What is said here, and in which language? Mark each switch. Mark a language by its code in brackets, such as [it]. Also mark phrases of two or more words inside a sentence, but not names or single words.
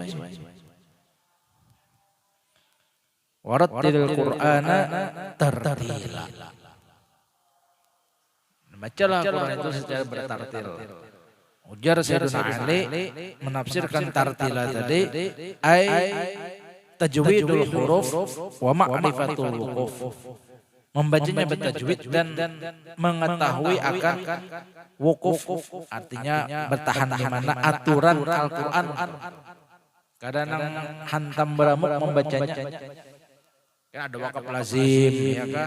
[ar] ورتل القرآن ترتيلا. [id] Bacalah Al-Quran itu secara bertartil. Ujar Sayyidina Ali menafsirkan tartila tadi [ar] أي تجويد الحروف ومعرفة الوقوف. [id] Membacanya bertajwid dan mengetahui akan wukuf, artinya bertahan di mana aturan Al-Quran. Kadang hantam beramuk membacanya. Ya ada wakaf lazim, ya kah?